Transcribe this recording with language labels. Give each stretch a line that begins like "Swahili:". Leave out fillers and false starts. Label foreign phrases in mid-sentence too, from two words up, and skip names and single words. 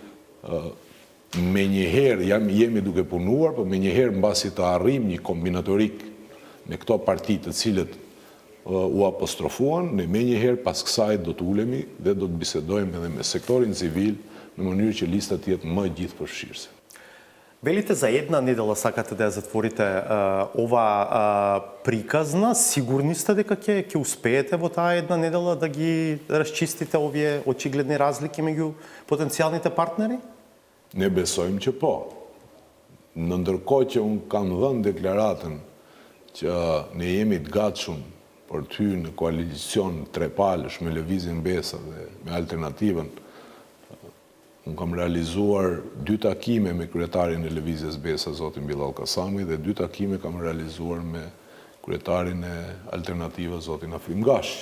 Albanian: me njëherë jemi duke punuar, por me njëherë mbasi të arrim një kombinatorik me këto parti të cilët u apostrofuan, ne me njëherë pas kësaj do të ulemi dhe do të bisedojmë edhe me sektorin civil në mënyrë që lista të jetë më gjithëpërfshirëse.
Macedonian: Велите за една недела сакате да ја затворите ова приказна, сигурни сте дека ќе успеете во таа една недела да ги расчистите овие очигледни разлики меѓу потенцијалните партнери?
Albanian: Ne besojmë që po. Në ndërkohë që unë kam dhënë deklaratën që ne jemi të gatshëm për ty në koalicion trepalësh me Lëvizjen Besa dhe me Alternativën, unë kam realizuar 2 takime me kryetarin e Lëvizjes Besa, zotin Bilal Kasami, dhe 2 takime kam realizuar me kryetarin e Alternativës, zotin Afrim Gashi.